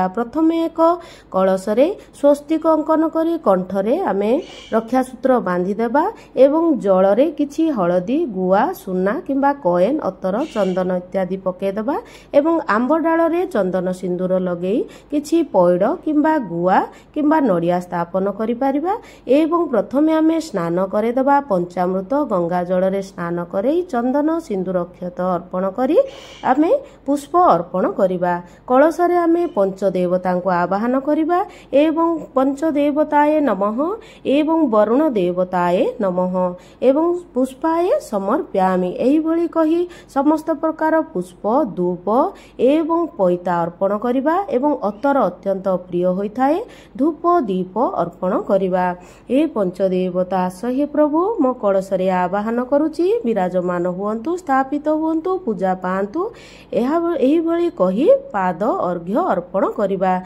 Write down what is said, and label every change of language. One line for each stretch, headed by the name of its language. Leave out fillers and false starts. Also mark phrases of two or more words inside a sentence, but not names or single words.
Odia: ପ୍ରଥମେ ଏକ କଳସ ରେ ସ୍ୱସ୍ତିକ ଅଙ୍କନ କରି କଣ୍ଠରେ ଆମେ ରକ୍ଷା ସୂତ୍ର ବାନ୍ଧି ଦେବା ଏବଂ ଜଳ ରେ କିଛି ହଳଦୀ ଗୁଆ ସୁନା କିମ୍ବା କଏନ ଅତର ଚନ୍ଦନ ଇତ୍ୟାଦି ପକେଇ ଦେବା ଏବଂ ଆମ୍ବ ଡାଳ ରେ ଚନ୍ଦନ ସିନ୍ଦୂର ଲଗେଇ କିଛି ପଉଡ଼ କିମ୍ବା ଗୁଆ କିମ୍ବା ନଡ଼ିଆ ସ୍ଥାପନ କରି ପାରିବା ଏବଂ ପ୍ରଥମେ ଆମେ ସ୍ନାନ କରେଇ ଦେବା। ପଞ୍ଚାମୃତ ଗଙ୍ଗା ଜଳ ରେ ସ୍ନାନ କରେଇ ଚନ୍ଦନ ସିନ୍ଦୂର ଅକ୍ଷତ ଅର୍ପଣ କରି ଆମେ ପୁଷ୍ପ ଅର୍ପଣ କରିବା। କଳସ ରେ ଆମେ ପଞ୍ଚଦେବତା କୁ ଆବାହନ କରିବା ଏବଂ
Sanskrit: पंचदेवताय नमः
Odia: एवं
Sanskrit: वरुण देवताय नमः
Odia: एवं
Sanskrit: पुष्पाय समर्प्यामि
Odia: ଏହି ଭଳି କହି ସମସ୍ତ ପ୍ରକାର ପୁଷ୍ପ ଧୂପ ଏବଂ ପଇତା ଅର୍ପଣ କରିବା ଏବଂ ଅତର ଅତ୍ୟନ୍ତ ପ୍ରିୟ ହୋଇଥାଏ ଧୂପ ଦୀପ ଅର୍ପଣ କରିବା। ହେ ପଞ୍ଚଦେବତା ସହେ ପ୍ରଭୁ ମୋ କଳସ ରେ ଆବାହନ କରୁଛି ବିରାଜମାନ ହୁଅନ୍ତୁ ସ୍ଥାପିତ ହୁଅନ୍ତୁ ପୂଜା ପାଆନ୍ତୁ ଏହି ଭଳି କହି ପାଦ ଅର୍ଘ୍ୟ ଅର୍ପଣ କରିବା।